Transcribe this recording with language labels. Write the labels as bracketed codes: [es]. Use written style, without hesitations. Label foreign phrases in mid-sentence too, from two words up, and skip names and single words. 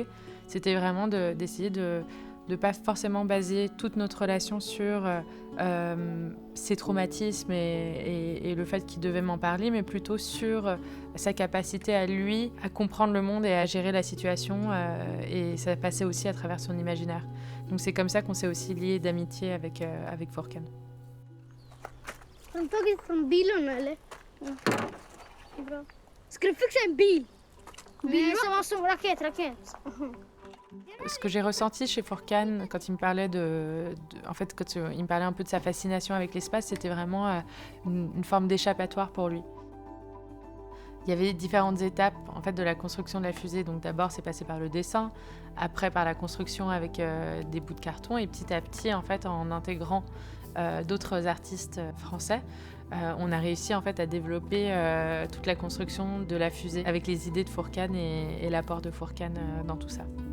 [fr] C'était vraiment d'essayer de ne pas forcément baser toute notre relation sur ses traumatismes et le fait qu'il devait m'en parler, mais plutôt sur sa capacité à lui à comprendre le monde et à gérer la situation. Et ça passait aussi à travers son imaginaire. Donc c'est comme ça qu'on s'est aussi liés d'amitié avec Furkan. [sv] Ska du fixa en bil? Bil som raket. [fr] Ce que j'ai ressenti chez Furkan quand il me parlait en fait, quand il me parlait un peu de sa fascination avec l'espace, c'était vraiment une forme d'échappatoire pour lui. Il y avait différentes étapes en fait, de la construction de la fusée. Donc d'abord, c'est passé par le dessin, après par la construction avec des bouts de carton et petit à petit, en fait, en intégrant d'autres artistes français, on a réussi en fait, à développer toute la construction de la fusée avec les idées de Furkan et l'apport de Furkan dans tout ça.